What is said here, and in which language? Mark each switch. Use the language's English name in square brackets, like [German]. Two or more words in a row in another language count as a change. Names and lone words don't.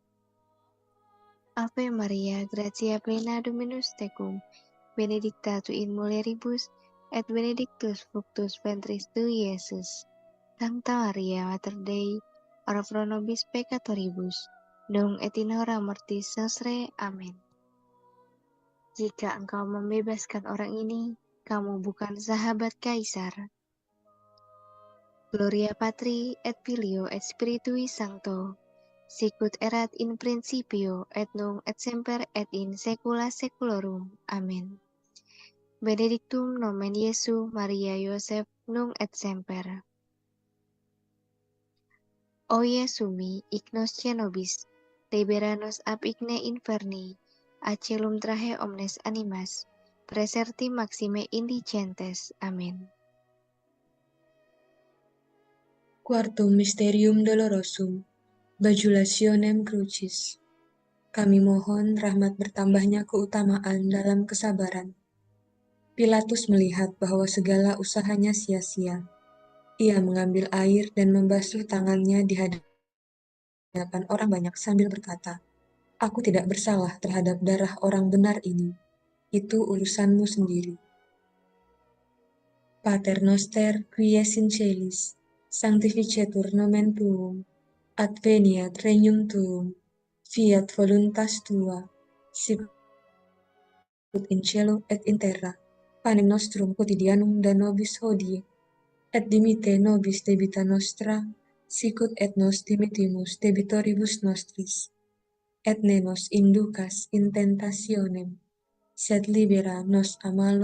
[Latin] Ave Maria, gratia plena Dominus tecum, benedicta tu in mulieribus, et benedictus fructus ventris tui, Iesus. Sancta Maria Mater Dei, ora pro nobis peccatoribus, nunc et in hora mortis nostrae. Amen. [Indonesian] Jika engkau membebaskan orang ini, kamu bukan sahabat Kaisar. [Latin] Gloria Patri et Filio et Spiritui Sancto, sicut erat in principio et nunc et semper et in saecula saeculorum. Amen. Benedictum nomen Iesu Maria Joseph nunc et semper. O Iesumi, ignos cenobis, libera nos ab igne inferni, a celum trahe omnes animas, praesertim maxime indigentes. Amen. Quartum Mysterium Dolorosum, Bajulationem Crucis. [Indonesian] Kami mohon rahmat bertambahnya keutamaan dalam kesabaran. Pilatus melihat bahwa segala usahanya sia-sia. Ia mengambil air dan membasuh tangannya di hadapan orang banyak sambil berkata, "Aku tidak bersalah terhadap darah orang benar ini. Itu urusanmu sendiri." [Latin] Pater noster, qui es in celis, sanctificetur nomen tuum, adveniat regnum tuum, fiat voluntas tua, sicut in cielo et in terra. Panem nostrum quotidianum da nobis hodie, et dimitte nobis debita nostra, sicut et nos dimittimus debitoribus nostris, et ne nos inducas in tentationem, sed libera nos a malo.